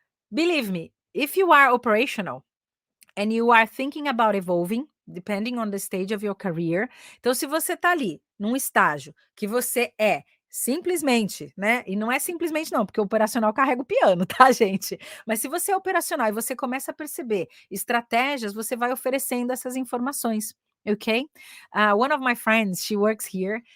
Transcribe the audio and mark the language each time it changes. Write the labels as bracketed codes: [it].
[en] Believe me, if you are operational and you are thinking about evolving, depending on the stage of your career. [pt] Então, se você está ali num estágio que você é simplesmente, né? E não é simplesmente não, porque o operacional carrega o piano, tá, gente? Mas se você é operacional e você começa a perceber estratégias, você vai oferecendo essas informações. Ok? [en] One of my friends, she works here.